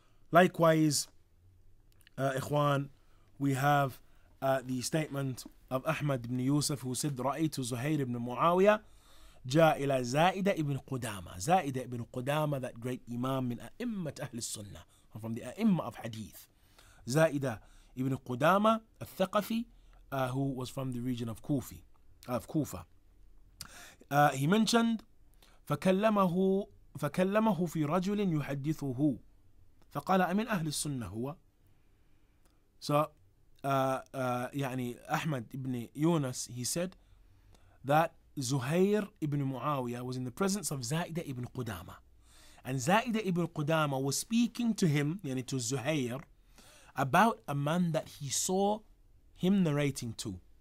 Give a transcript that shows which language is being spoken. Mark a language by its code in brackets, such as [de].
[en] Likewise, Ikhwan, we have the statement of Ahmad ibn Yusuf, who said, [ar] رأيت زهير [en] ibn Muawiyah [ar] جاء إلى زائدة ابن قدامة. [en] زائدة ibn Qudama, that great Imam min a'immat Ahlus Sunnah, from the a'imma of hadith. Zaida ibn Qudama al-Thaqafi, who was from the region of Kufa. He mentioned [ar] فكلمه في رجل يحدثه فقال أمن أهل السنة هو. [en] So يعني Ahmad ibn Yunus, he said that Zuhair ibn Muawiyah was in the presence of Zaida ibn Qudama, and Zaida ibn Qudama was speaking to him, yani to Zuhair, about a man that he saw him narrating to.